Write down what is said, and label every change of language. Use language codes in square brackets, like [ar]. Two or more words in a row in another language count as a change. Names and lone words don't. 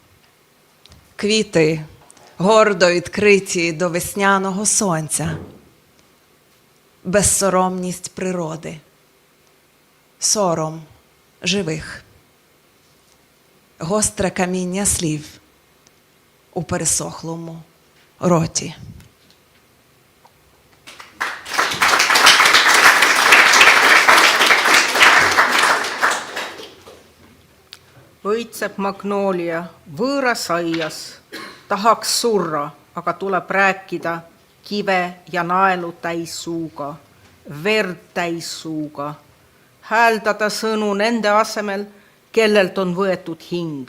[uk] Квіти гордо відкриті до весняного сонця. Безсоромність природи. Сором живих. Гостре каміння слів у пересохлому роті. [et] Õitseb magnoolia võõras aias, tahaks surra, aga tuleb rääkida kive ja naelu täis suuga, verd täis suuga, hääldada sõnu nende asemel, kellelt on võetud hing.